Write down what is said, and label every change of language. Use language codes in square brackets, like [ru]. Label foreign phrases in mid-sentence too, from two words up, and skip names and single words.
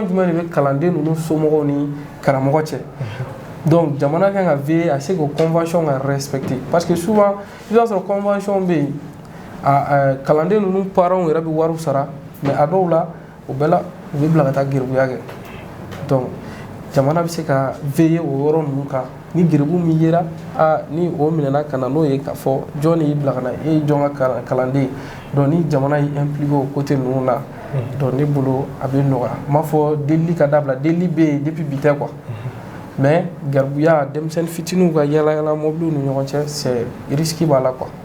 [bm] jumɛn de bɛ kalanden ninnu somɔgɔw ni karamɔgɔ cɛ donc jamana kan ka [fr] veiller à ce que [bm] convention ka respecter [fr] parce que souvent [bm] i b'a sɔrɔ convention bɛ yen kalanden ninnu parents yɛrɛ bɛ wariw sara mais a dɔw la o bɛɛ la u bɛ bila ka taa geribuya kɛ donc jamana bɛ se ka veiller o yɔrɔ ninnu kan ni geribu min yera ni o minɛna ka na n'o ye k'a fɔ jɔn de y'i bila ka na e ye jɔn ka kalanden donc ni jamana y'i impliqué o côté ninnu na donc ne bolo a bɛ nɔgɔya n m'a fɔ delili ka dabila delili bɛ yen depuis bi tɛ [fr] quoi mais [bm] garibuya denmisɛnnin fitininw ka yala yala mobiliw ni ɲɔgɔn cɛ [fr] c'est risque [bm] b'a la quoi.